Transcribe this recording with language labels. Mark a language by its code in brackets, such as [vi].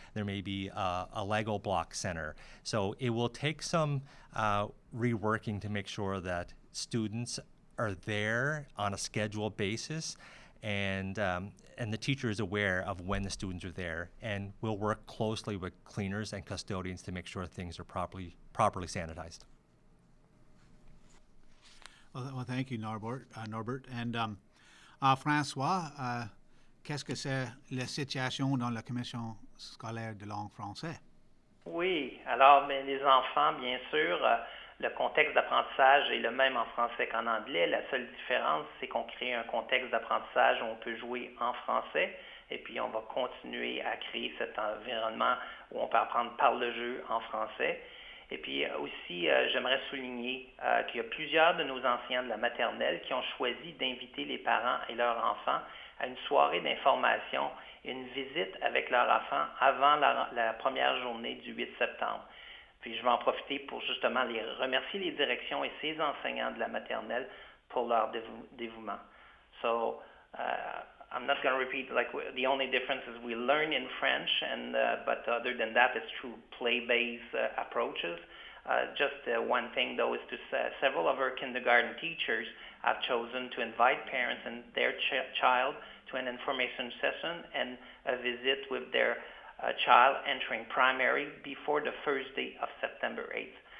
[en] There may be a Lego block center. So it will take some reworking to make sure that students are there on a scheduled basis, and the teacher is aware of when the students are there, and we'll work closely with cleaners and custodians to make sure things are properly sanitized. Well, thank you, Norbert. [fr] And François, qu'est-ce que c'est la situation dans la commission scolaire de langue française? Oui, alors les enfants, bien sûr, le contexte d'apprentissage est le même en français qu'en anglais. La seule différence, c'est qu'on crée un contexte d'apprentissage où on peut jouer en français, et puis on va continuer à créer cet environnement où on peut apprendre par le jeu en français. Et puis aussi, j'aimerais souligner qu'il y a plusieurs de nos enseignants de la maternelle qui ont choisi d'inviter les parents et leurs enfants à une soirée d'information et une visite avec leurs enfants avant la première journée du 8 septembre. Puis je vais en profiter pour justement remercier les directions et ces enseignants de la maternelle pour leur dévouement. [en] So I'm not going to repeat, like the only difference is we learn in French, but other than that, it's through play-based approaches. Just one thing though is several of our kindergarten teachers have chosen to invite parents and their child to an information session and a visit with their child entering primary before the first day of September 8th.